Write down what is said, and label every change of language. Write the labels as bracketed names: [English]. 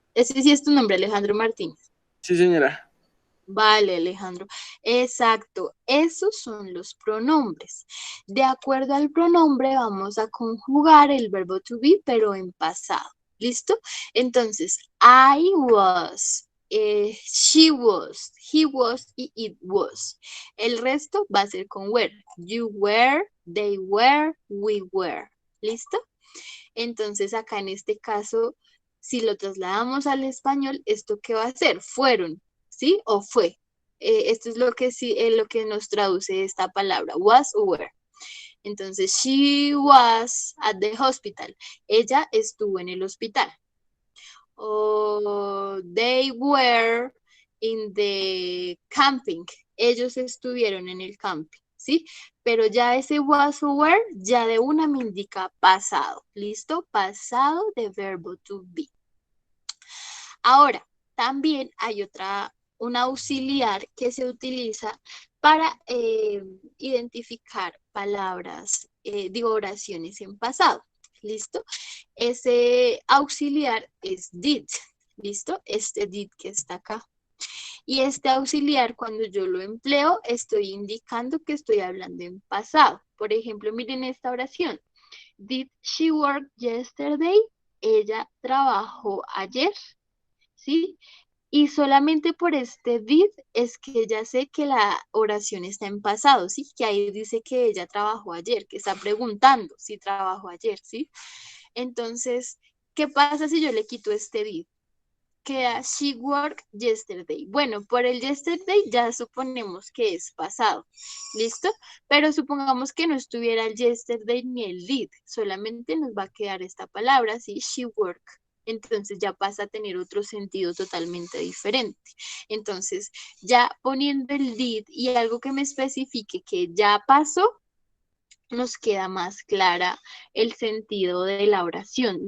[Spanish] Ese sí es tu nombre, Alejandro Martínez. Sí, señora. Vale, Alejandro. Exacto, esos son los pronombres. De acuerdo al pronombre vamos a conjugar el verbo to be, pero en pasado. ¿Listo? [English] Entonces, I was, she was, he was y it was. [Spanish] El resto va a ser con were. [English] You were, they were, we were. [Spanish] ¿Listo? Entonces acá en este caso, si lo trasladamos al español, ¿esto qué va a ser? Fueron, ¿sí? O fue. Esto es lo que, lo que nos traduce esta palabra, was o were. [English] Entonces, she was at the hospital. [Spanish] Ella estuvo en el hospital. [English] O they were in the camping. [Spanish] Ellos estuvieron en el camping, ¿sí? Pero ya ese was o were ya de una me indica pasado. ¿Listo? Pasado de verbo to be. Ahora, también hay un auxiliar que se utiliza para identificar palabras, oraciones en pasado. ¿Listo? Ese auxiliar es did. ¿Listo? Este did que está acá. Y este auxiliar, cuando yo lo empleo, estoy indicando que estoy hablando en pasado. Por ejemplo, miren esta oración. [English] Did she work yesterday? [Spanish] Ella trabajó ayer. ¿Sí? Y solamente por este did es que ya sé que la oración está en pasado, ¿sí? Que ahí dice que ella trabajó ayer, que está preguntando si trabajó ayer, ¿sí? Entonces, ¿qué pasa si yo le quito este did? [English] Queda she worked yesterday. [Spanish] Bueno, por el yesterday ya suponemos que es pasado, ¿listo? Pero supongamos que no estuviera el yesterday ni el did, solamente nos va a quedar esta palabra, ¿sí? [English] She worked. [Spanish] Entonces ya pasa a tener otro sentido totalmente diferente. Entonces, ya poniendo el did y algo que me especifique que ya pasó, nos queda más clara el sentido de la oración.